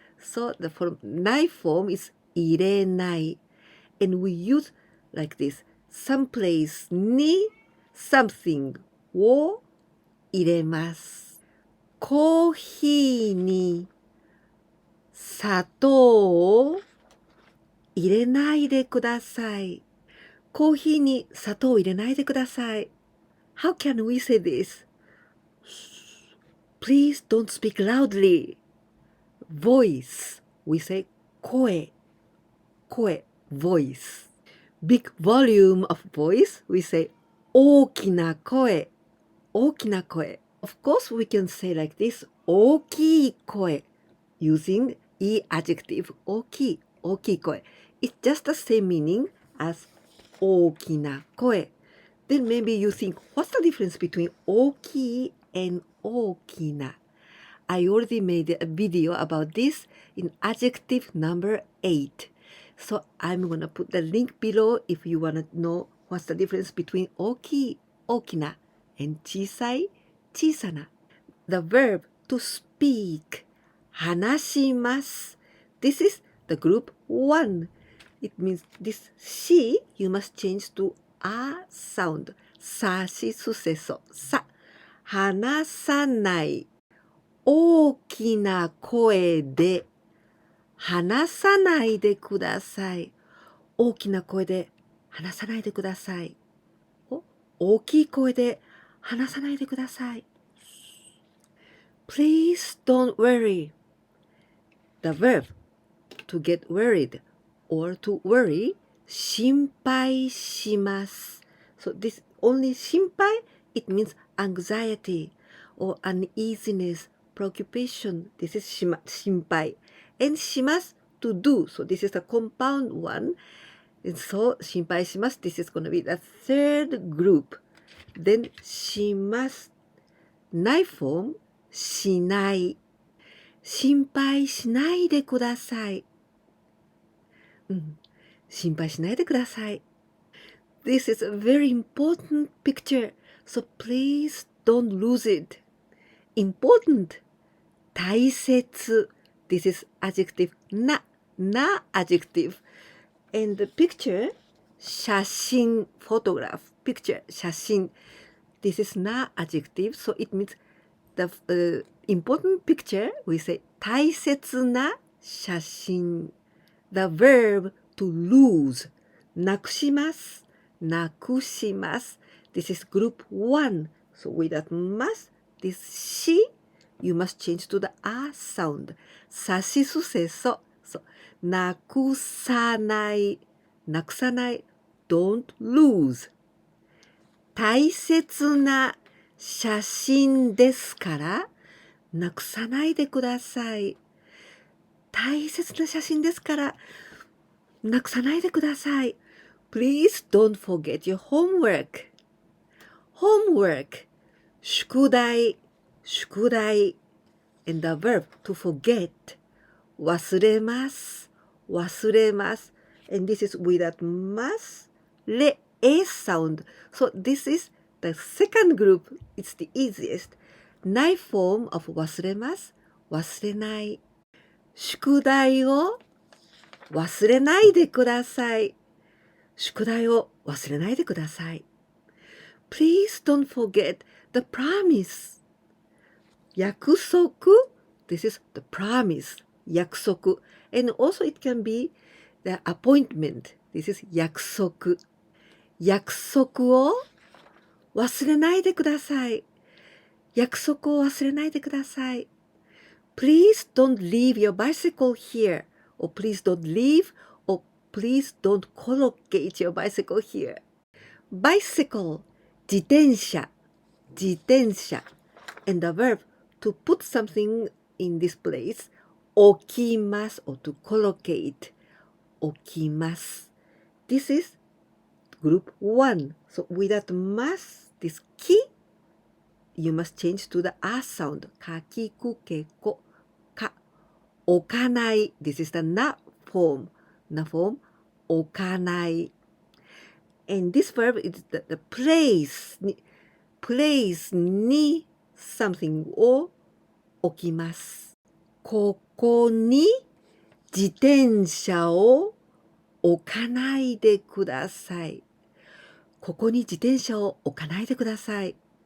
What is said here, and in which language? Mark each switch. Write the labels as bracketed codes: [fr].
[en] So the form ない form is [ja] 入れない [en] and we use like this. Some place [ja] に something を入れます。コーヒーに砂糖を入れないでください。コーヒーに砂糖を入れないでください。 [en] How can we say this? Please don't speak loudly. Voice. We say 声。声。voice. Big volume of voice. We say [ja] 大きな声。大きな声。 [en] Of course, we can say like this. [ja] 大きい声。 [en] Using e adjective. [ja] 大きい。大きい声。 [en] It's just the same meaning as 大きな声。 Then maybe you think, what's the difference between 大きい and 大きな? I already made a video about this in adjective number 8. So I'm going to put the link below if you want to know what's the difference between 大きい、大きな and 小さい、小さな. The verb to speak 話します. This is the group 1. It means this she you must change to a sound. [ja] さしすせそ。さ。話さない。大きな声で話さないでください。大きな声で話さないでください。大きい声で話さないでください。 [en] Please don't worry. The verb to get worried or to worry 心配します。 So this only 心配 it means anxiety or uneasiness, preoccupation. This is 心配 and します to do. So this is a compound one. And so 心配します this is going to be the third group. Then [ja] しますないForm しない。心配しないでください。心配しないでください。 [en] This is a very important picture, so please don't lose it. Important, 大切. This is adjective な adjective. And the picture, 写真 photograph, picture 写真. This is な adjective, so it means the important picture, we say 大切な写真. The verb to lose なくします。 [ja] なくします。 [en] This is group 1. So with that must, this she, you must change to the a sound. [ja] さしすせそ。 [en] So, [ja] なくさない。なくさない。 [en] Don't lose. [ja] 大切な写真ですから、なくさないでください。大切な写真ですから、なくさないでください。 [en] Please don't forget your homework. Homework. 宿題、宿題。 And the verb to forget. [ja] 忘れます、忘れます。 [en] And this is without ます。 れ、a sound. So this is the second group. It's the easiest. [ja] ない [en] Form of [ja] 忘れます、忘れない。宿題を忘れないでください。宿題を忘れないでください。 [en] Please don't forget the promise. 約束 This is the promise. 約束 And also it can be the appointment. This is 約束。 [ja] 約束を忘れないでください。約束を忘れないでください。 [en] Please don't leave your bicycle here. Or please don't leave, or please don't collocate your bicycle here. Bicycle, 自転車、自転車. And the verb to put something in this place, 置きます or to collocate, 置きます. This is group 1. So without mas, this ki, you must change to the a sound. [ja] かきくけこ。置かない。 [en] This is the な form. な form. [ja] 置かない。 [en] And this verb is the place に something [ja] を置きます。ここに自転車を置かないでください。ここに自転車を置かないでください。